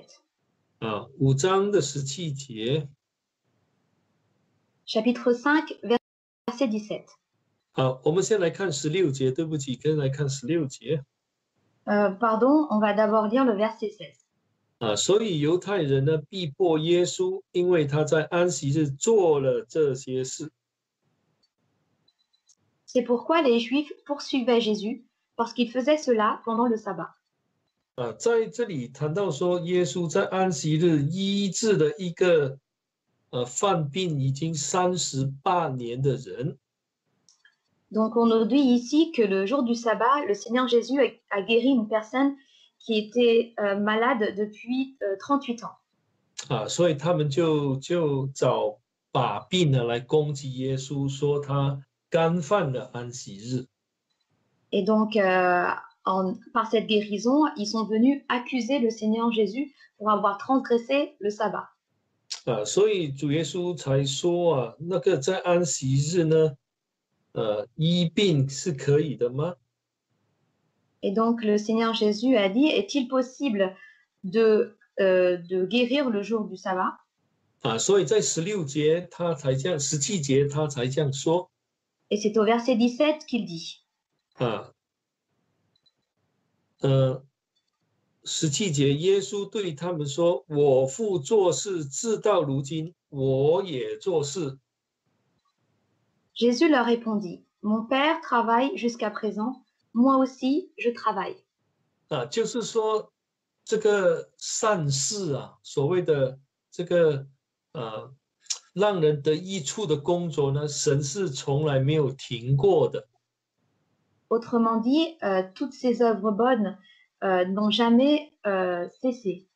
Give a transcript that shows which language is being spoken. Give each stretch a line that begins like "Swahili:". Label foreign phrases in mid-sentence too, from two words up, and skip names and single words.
Chinese: 5 章的17节。
French: Chapitre 5, verset 17.
Chinese: 我们先来看16节，对不起，先来看16节。
French: Pardon, on va d'abord lire le verset 16.
Chinese: 所以犹太人呢逼迫耶稣，因为他在安息日做了这些事。
French: C'est pourquoi les Juifs poursuivaient Jésus, parce qu'il faisait cela pendant le sabbat.
Chinese: 在这里谈到说，耶稣在安息日医治了一个犯病已经38年的人。
French: Donc, on nous dit ici que le jour du sabbat, le Seigneur Jésus a guéri une personne qui était malade depuis 38 ans.
Chinese: 所以他们就找把柄来攻击耶稣，说他干犯了安息日。
French: Et donc, par cette guérison, ils sont venus accuser le Seigneur Jésus pour avoir transgressé le sabbat.
Chinese: 所以主耶稣才说那个在安息日呢，医病是可以的吗？
French: Et donc, le Seigneur Jésus a dit, est-il possible de guérir le jour du sabbat?
Chinese: 所以在17节他才这样说。
French: Et c'est au verset 17 qu'il dit.
Chinese: 17 节，耶稣对他们说：“我父做事，直到如今，我也做事。”
French: Jésus leur répondit, Mon Père travaille jusqu'à présent, moi aussi je travaille.
Chinese: 就是说，这个善事所谓的这个让人得益处的工作呢，神是从来没有停过的。
French: Autrement dit, toutes ces œuvres bonnes n'ont jamais cessé.